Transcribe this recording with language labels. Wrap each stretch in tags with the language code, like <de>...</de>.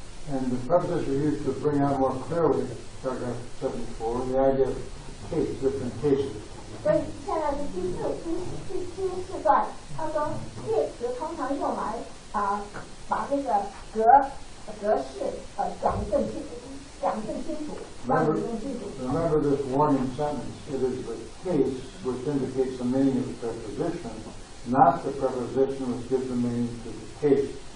<en>And the prepositions are used to bring out more clearly, paragraph 74, the idea of case, different cases.</en> <zh>所以现在是第四段，他说介词通常用来把这个格式讲得更清楚，让你更清楚。</zh> <en>Remember this warning sentence. It is the case which indicates the meaning of the preposition, not the preposition which gives the meaning to the case.</en>